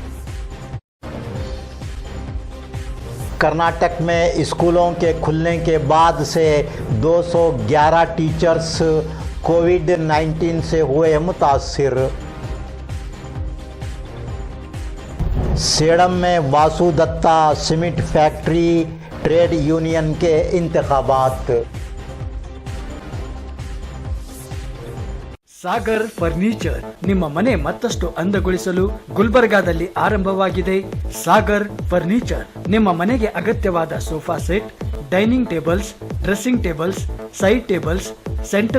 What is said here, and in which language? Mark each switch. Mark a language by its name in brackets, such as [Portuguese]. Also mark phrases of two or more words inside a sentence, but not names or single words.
[Urdu] کرناٹک میں اسکولوں کے کھلنے کے بعد سے 211 ٹیچرز کووڈ-19 سے ہوئے متاثر. سیڈم میں واسو دتا سیمنٹ فیکٹری ٹریڈ یونین کے انتخابات. [Kannada] ಸಾಗರ್ ಫರ್ನಿಚರ್ ನಿಮ್ಮ ಮನೆ ಮತ್ತಷ್ಟು ಅಂದಗೊಳಿಸಲು ಗುಲ್ಬರ್ಗಾದಲ್ಲಿ ಆರಂಭವಾಗಿದೆ. ಸಾಗರ್ ಫರ್ನಿಚರ್ ನಿಮ್ಮ ಮನೆಗೆ ಅಗತ್ಯವಾದ [English] sofa set, dining tables, dressing tables, side tables, center